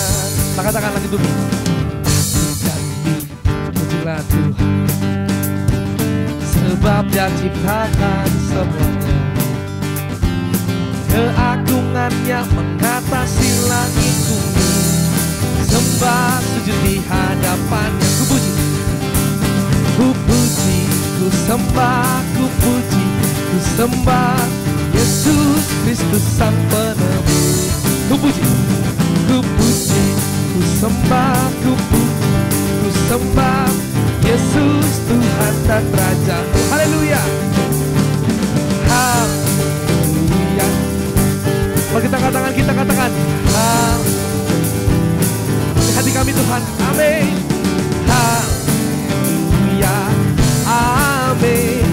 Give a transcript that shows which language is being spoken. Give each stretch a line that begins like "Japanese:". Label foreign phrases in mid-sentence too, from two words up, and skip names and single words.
Indonesian: Katakan langit bumi. Dan pujilah Tuhan. Sebab Dia ciptakan semuanya. Keagungannya mengatasi langit bumi. Sembah sujud di hadapannya. Ku puji, ku puji, ku sembah, ku puji, ku sembah Yesus Kristus Sang Penebus. Ku puji, ku puji, ku sembah, ku puji, ku sembah Yesus Tuhan dan Raja. Haleluya, haleluya. Mari kita katakan, di hati kami Tuhan, amin. Haleluya, amin.